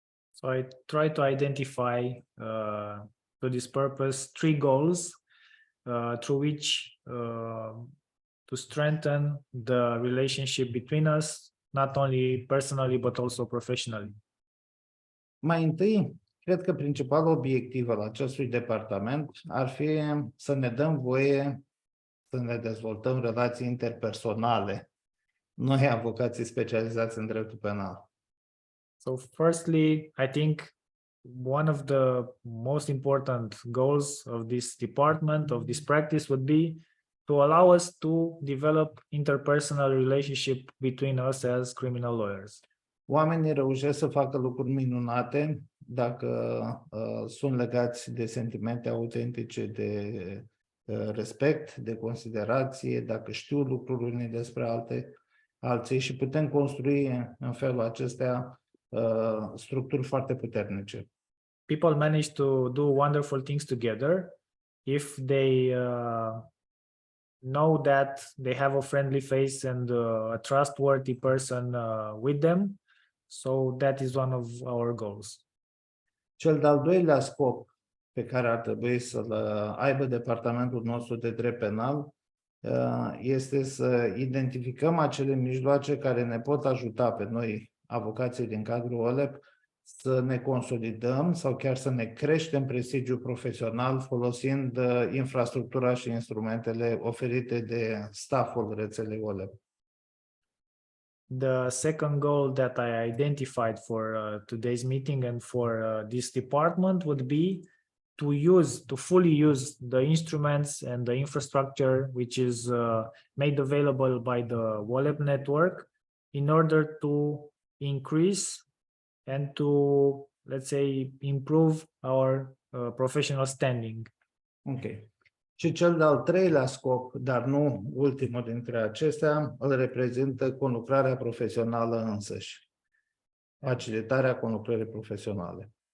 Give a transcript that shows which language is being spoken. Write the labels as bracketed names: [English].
[English] So I try to identify to this purpose three goals through which to strengthen the relationship between us, not only personally, but also professionally. [Romanian] Mai întâi, cred că principalul obiectiv al acestui departament ar fi să ne dăm voie să ne dezvoltăm relații interpersonale, noi avocații specializați în dreptul penal. [English] So firstly, I think one of the most important goals of this department, of this practice, would be to allow us to develop interpersonal relationship between us as criminal lawyers. [Romanian] Oamenii reușesc să facă lucruri minunate dacă sunt legați de sentimente autentice de respect, de considerație, dacă știu lucruri unii despre alții și putem construi în felul acesta structuri foarte puternice. [English] People manage to do wonderful things together if they know that they have a friendly face and a trustworthy person with them. So that is one of our goals. [Romanian] Cel de-al doilea scop pe care ar trebui să-l aibă departamentul nostru de drept penal este să identificăm acele mijloace care ne pot ajuta pe noi, avocații din cadrul WOLEP, să ne consolidăm sau chiar să ne creștem prestigiul profesional folosind infrastructura și instrumentele oferite de stafful rețelei WOLEP. [English] The second goal that I identified for today's meeting and for this department would be to fully use the instruments and the infrastructure which is made available by the WOLEP network in order to increase and to, let's say, improve our professional standing. Ok. [Romanian] Și cel de-al treilea scop, dar nu ultimul dintre acestea, îl reprezintă conlucrarea profesională însăși. Facilitarea conlucrării profesionale.